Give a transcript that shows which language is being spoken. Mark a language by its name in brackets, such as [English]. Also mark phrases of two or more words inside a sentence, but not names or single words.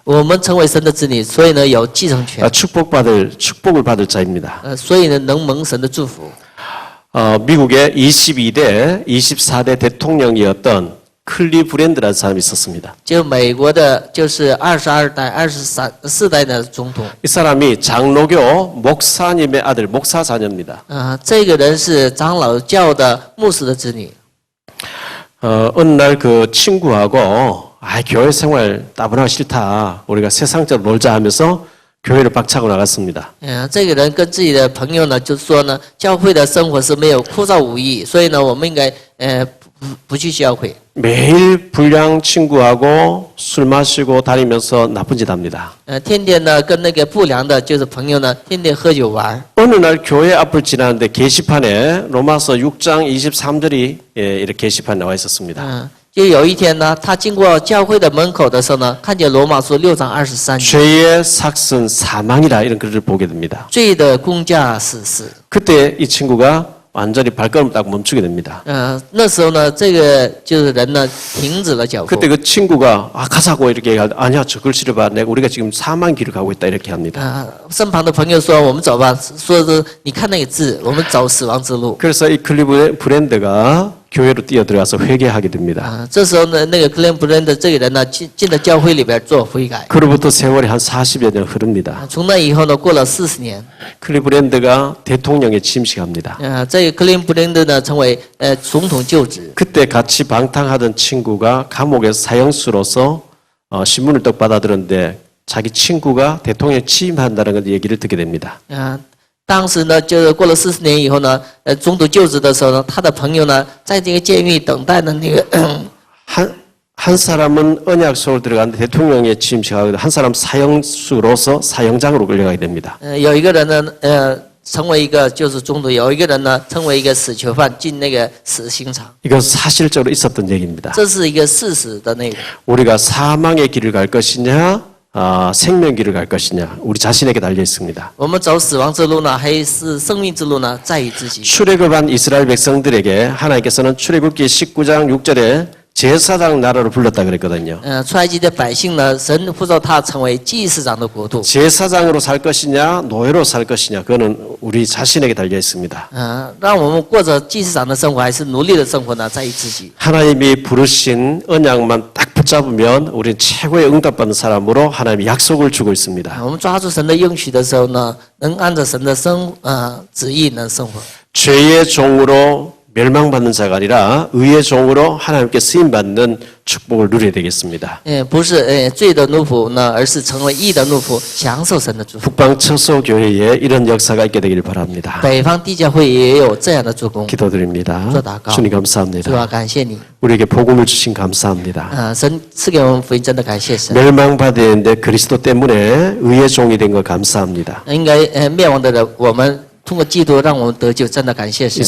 [Chinese] 我们成为神的子女，所以呢有继承权， [Korean] 축복을 받을 자입니다. [Chinese] 所以呢能蒙神的祝福。 [Korean] 미국의 22대, 24대 대통령이었던 클리브랜드라는 사람이 있었습니다. [Chinese] 就美国的，就是22代、24代的总统。 [Korean] 이 사람이 장로교 목사님의 아들, 목사 자녀입니다. [Chinese] 这个人是长老教的牧师的子女。 [Korean] 어느 날 그 친구하고 교회 생활 따분하고 싫다. 우리가 세상적으로 놀자 하면서 교회를 박차고 나갔습니다. [Chinese] 这个人跟自己的朋友呢，就说呢，教会的生活是没有枯燥无益，所以呢，我们应该不去教会。 [Korean] 매일 불량 친구하고 술 마시고 다니면서 나쁜 짓 합니다. [Chinese] 天天呢跟那个不良的，就是朋友呢，天天喝酒玩。 [Korean] 어느 날 교회 앞을 지나는데 게시판에 로마서 6장 23절이 이렇게 게시판에 나와 있었습니다. [Chinese] 就有一天呢，他经过教会的门口的时候呢，看见罗马书6章23节， [Korean] 죄의 삭은 사망이라 이런 글을 보게 됩니다. [Chinese] 罪的工价是死。 [Korean] 그때 이 친구가 완전히 발걸음을 딱 멈추게 됩니다. [Chinese] 那时候呢，这个就是人呢停止了脚步。 [Korean] 그때 그 친구가 가자고 이렇게 얘기할 때 아니야 저 글씨를 봐. 내가 우리가 지금 사망 길을 가고 있다 이렇게 합니다. [Chinese] 身旁的朋友说：“我们走吧。”说是你看那个字，我们走死亡之路。 [Korean] 그래서 이 클리브랜드가 교회로 뛰어들어가서 회개하게 됩니다. [Chinese] 这时候呢，那个克林布伦的这个人呢，进到教会里边做悔改。 [Korean] 그로부터 세월이 한 40여 년 흐릅니다. [Chinese] 从那以后呢，过了40年， [Korean] 클리브랜드가 대통령에 취임식합니다. [Chinese] 这个克林布伦的呢，成为总统就职。 [Korean] 그때 같이 방탕하던 친구가 감옥에서 사형수로서 신문을 떡 받아들었는데 자기 친구가 대통령에 취임한다는 얘기를 듣게 됩니다. [Chinese] 当时呢，就是过了40年以后呢，总统就职的时候呢，他的朋友呢，在这个监狱等待的那个。 [Korean] 한 사람은 언약 속으로 들어가는데 대통령에 취임식하고 한 사람 사형수로서 사형장으로 끌려가게 됩니다. [Chinese] 有一个人呢， 成为一个就是中途有一个人呢成为一个死囚犯进那个死刑场， [Korean] 이건 사실적으로 있었던 얘기입니다. [Chinese] 这是一个事实的内容。 [Korean] 우리가 사망의 길을 갈 것이냐, 생명 길을 갈 것이냐, 우리 자신에게 달려 있습니다. [Chinese] 我们走死亡之路呢，还是生命之路呢，在于自己。 [Korean] 출애굽한 이스라엘 백성들에게 하나님께서는 출애굽기 19장 6절에 제사장 나라로 불렀다 그랬거든요. [Chinese] 出埃及的百姓呢，神呼召他成为祭司长的国度。 [Korean] 제사장으로 살 것이냐, 노예로 살 것이냐, 그거는 우리 자신에게 달려 있습니다. [Chinese] 让我们过着祭司长的生活，还是奴隶的生活呢，在于自己。 [Korean] 하나님이 부르신 언약만 딱 붙잡으면 우리는 최고의 응답받는 사람으로 하나님이 약속을 주고 있습니다. [Chinese] 我们抓住神的应许的时候呢，能按照神的旨意能生活。 [Korean] 죄의 종으로 멸망받는 자가 아니라 의의 종으로 하나님께 쓰임받는 축복을 누려야 되겠습니다. [Chinese] 不是罪的奴仆呢，而是成为义的奴仆，享受神的祝福。 [Korean] 북방 처소 교회에 이런 역사가 있게 되기를 바랍니다. [Chinese] 北方地教会也有这样的助攻。 [Korean] 기도드립니다. 기도드릴까요? 주님 [Chinese] 主 [Korean] 감사합니다. [Chinese] 啊，感谢你， [Korean] 우리에게 복음을 주신 감사합니다. [Chinese] 神赐给我们福音，真的感谢神。 [Korean] 멸망받았는데 그리스도 때문에 의의 종이 된 거 감사합니다. [Chinese] 应该灭亡的人，我们通过基督让我们得救，真的感谢神。